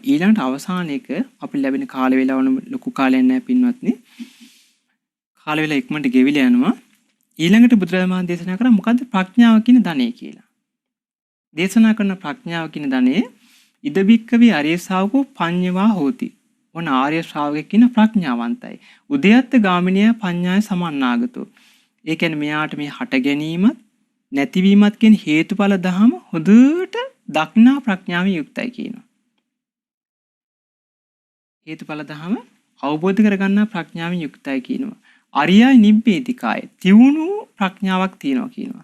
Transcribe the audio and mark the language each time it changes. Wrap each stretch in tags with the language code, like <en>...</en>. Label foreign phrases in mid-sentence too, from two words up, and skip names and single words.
<si>ඊළඟට අවසාන එක අපිට ලැබෙන කාල වේලාවන ලොකු කාලයක් නැහැ පින්වත්නි. කාල වේලා ඉක්මනට ගෙවිලා යනවා. ඊළඟට බුදුරජාණන් දේශනා කරා මොකද්ද ප්‍රඥාව කියන ධනෙ කියලා. දේශනා කරන ප්‍රඥාව කියන ධනෙ</si> <pi>ඉදබික්කවේ ආර්ය ශාවකෝ පඤ්ඤවා හෝති.</pi> <si>මොන ආර්ය ශ්‍රාවකෙක් කියන ප්‍රඥාවන්තයි.</si> <pi>උදයත්ත ගාමිනිය පඤ්ඤාය සමන්නාගතෝ.</pi> <si>ඒ කියන්නේ මෙයාට මේ හට ගැනීමත් නැතිවීමත් කියන හේතුඵල ධම හොඳට දක්නා ප්‍රඥාවෙන් යුක්තයි කියනවා. හේතුඵල ධම අවබෝධ කරගන්නා ප්‍රඥාවෙන් යුක්තයි කියනවා.</si> <pi>අරියයි නිබ්බේධිකාය</pi> <si>තියුණු ප්‍රඥාවක් තියෙනවා කියනවා.</si>